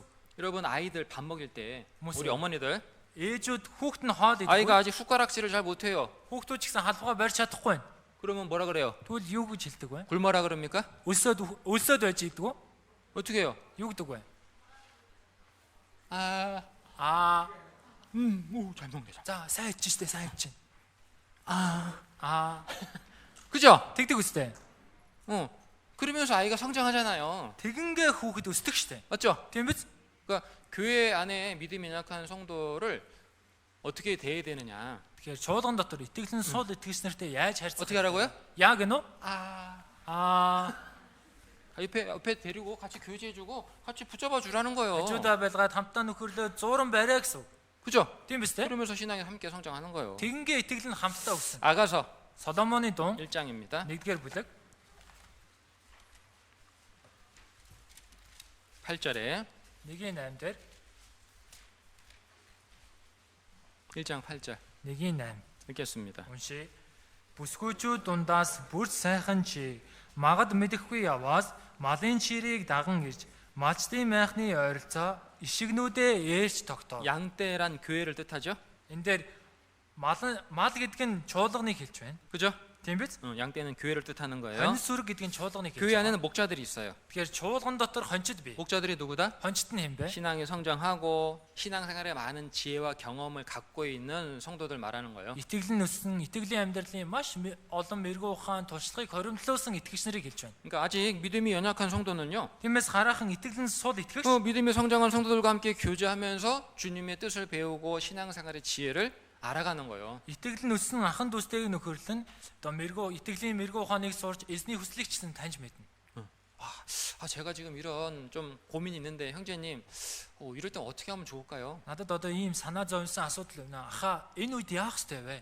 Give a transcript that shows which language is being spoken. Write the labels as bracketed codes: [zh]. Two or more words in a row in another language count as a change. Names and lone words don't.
[ko] 여러분 아이들 밥 먹일 때 무슨- 우리 어머니들 [mn] Ээжүүд хүүхэд нь хоол [ko] 아이가 [mn] идэх. [ko] 아직 숟가락질을 잘 못해요. [mn] Хүүхдүүд ч гэсэн халбага барьж чадахгүй байна. [ko] 그러면 뭐라 그래요? [mn] Тэгвэл юу гэж хэлдэг вэ? [ko] 굶어라 그럽니까? [mn] Өлсөд байж иддэг үү? [ko] 어떻게 해요? [mn] Юу гэдэг вэ? [ko] 아, 오, 잘 먹네. 잘. [mn] За сайн идэж штэ сайн идэж. Аа [ko] 그죠? [mn] тэгдэг үстэй. [ko] 그러면서 아이가 성장하잖아요. [mn] Тэгингээ хүүхэд өсдөг штэ. [ko] 맞죠? [mn] Тийм биз? [ko] 그러니까 교회 안에 믿음이 연약한 성도를 어떻게 대해야 되느냐? [mn] Тэгэхээр чуулган дотор итгэл нь сул итгэгч нартай яаж харьцах? [ko] 어떻게 하라고요? [mn] Яг нь үү? [ko] 아, 옆에 데리고 같이 교제해주고 같이 붙잡아 주라는 거예요. [mn] хажуудаа байлгаад хамтдаа нөхөрлөө зууран барай гэсэн. [ko] 그죠? [mn] Тийм биз дээ? [ko] 그러면서 신앙이 함께 성장하는 거예요. [mn] Тэгингээ итгэл нь хамтдаа өссөн. [ko] 아가서 [mn] Соломоны дун [ko] 1장입니다. [mn] 1-р бүлэг [ko] 8절에 [mn] 1-8 дээр [ko] 1장 8절 [mn] 1-8 [ko] 읽겠습니다. [mn] уншия. Бүсгүйчүүд дундаас бүр сайхан чи магад мэдэхгүй яваас малын чирийг даган ирж малчдын майхны ойролцоо ишигнүүдээ ээлж тогтоо. [ko] 양떼란 교회를 뜻하죠. [mn] Энд дээр мал гэдэг нь чуулганыг хэлж байна. [ko] 그죠? [mn] Тийм биз? [ko] 양떼는 교회를 뜻하는 거예요. [mn] Хонь сүрэг гэдэг нь чуулганыг хэлж [ko] 교회 [mn] байна. [ko] 안에는 목자들이 있어요. [mn] Тэгэхээр чуулган дотор хончид бий. [ko] 목자들이 누구다? [mn] Хончид нь хэн бэ? [ko] 신앙이 성장하고 신앙생활에 많은 지혜와 경험을 갖고 있는 성도들 말하는 거예요. [mn] Итгэл нь өссөн, итгэлийн амьдралын маш олон мэрэгүү ухаан туршлагыг хоримтлуулсан итгэгч нарыг хэлж байна. [ko] 그러니까 아직 믿음이 연약한 성도는요. [mn] Тиймээс хараахан итгэл нь сул итгэгч [ko] 믿음이 성장한 성도들과 함께 교제하면서 주님의 뜻을 배우고 신앙생활의 지혜를 알아가는 거예요. [mn] итгэл нь өссөн ахан дүүстэйг нөхөрлөн одоо итгэлийн мэрэгүү ухааныг сурч эзний хүслийг ч гэсэн таньж мэднэ. [ko] 제가 지금 이런 좀 고민이 있는데 형제님, 이럴 땐 어떻게 하면 좋을까요? [mn] Надад одоо ийм санаа зовсон асуудал байна. Аха энэ үед яах ёстой вэ?